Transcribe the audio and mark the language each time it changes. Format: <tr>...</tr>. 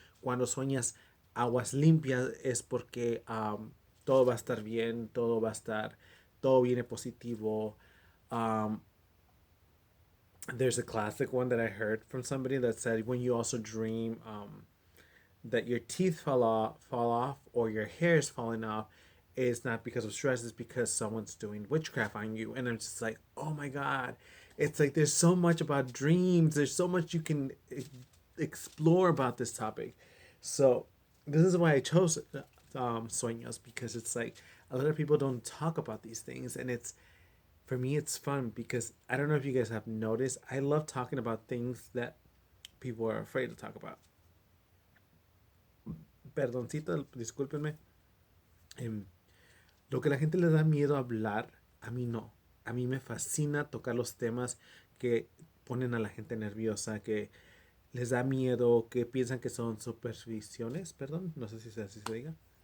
<es>Cuando sueñas aguas limpias es porque todo va a estar bien, todo viene positivo.</es> <en>Um, there's a classic one that I heard from somebody that said when you also dream that your teeth fall off, or your hair is falling off, is not because of stress, it's because someone's doing witchcraft on you. And I'm just like, oh my God. It's like there's so much about dreams. There's so much you can explore about this topic. So this is why I chose sueños, because it's like a lot of people don't talk about these things, and it's for me it's fun because I don't know if you guys have noticed, I love talking about things that people are afraid to talk about.</en> <es>Perdoncito, discúlpenme. Em, lo que a la gente le da miedo hablar, a mí no. A mí me fascina tocar los temas que ponen a la gente nerviosa, que les da miedo, que piensan que son supersticiones, perdón, no sé si así se diga.</es>